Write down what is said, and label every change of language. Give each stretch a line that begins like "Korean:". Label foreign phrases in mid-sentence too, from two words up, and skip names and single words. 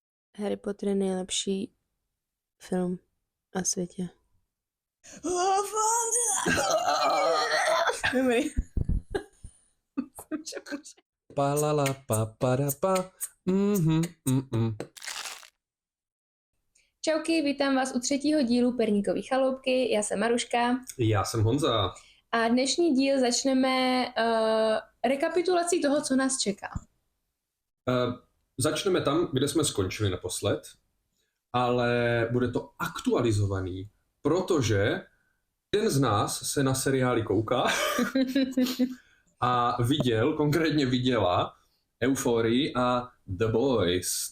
Czech: Harry Potter je nejlepší film na světě. Dobrý. Pa la la pa para pa. Čauky, vítám vás u 3. dílu Perníkový chaloupky, já jsem Maruška Já jsem Honza. a dnešní díl začneme rekapitulací toho, co nás čeká. Začneme tam, kde jsme skončili naposled, ale bude to aktualizovaný, protože jeden z nás se na seriály kouká a konkrétně viděla Euphorii a The Boys.